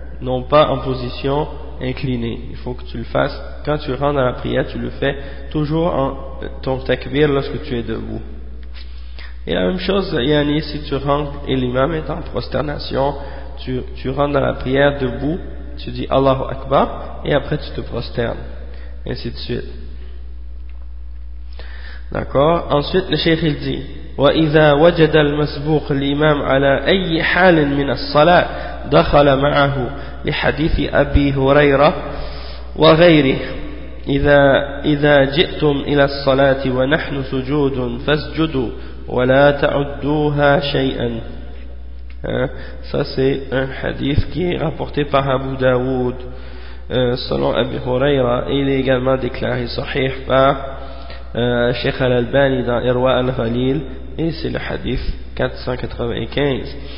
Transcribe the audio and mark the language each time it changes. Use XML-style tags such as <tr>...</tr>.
<fr>Non pas en position inclinée. Il faut que tu le fasses quand tu rentres à la prière, tu le fais toujours en ton takbir lorsque tu es debout. Et la même chose, Yannis, si tu rentres et l'imam est en prosternation, tu rentres dans la prière debout, tu dis Allahu Akbar et après tu te prosternes. Ainsi de suite. D'accord. Ensuite, le cheikh il dit</fr> <ar>وَإِذَا وَجَدَ الْمَسْبُوقُ الْإِمَامُ عَلَى أَيِّ حَالٍ مِنَ الصَّلَاةِ دَخَلَ مَعَهُ لِحَدِيثِ أَبِي هُرَيْرَةِ وَغَيْرِهِ إِذَا جِئْتُمْ إِلَى الصَّلَاةِ وَنَحْنُ سُجُودٌ فَاسْجُدُوا وَلَا تَعُدُّوهَا شَيْئًا.</ar> <fr>Ça c'est un hadith qui est rapporté par Abu Dawood selon Abu Huraira, et il est également déclaré sahih par Cheikh Al-Albani dans Irwa Al-Khalil, et c'est le hadith 495.</fr>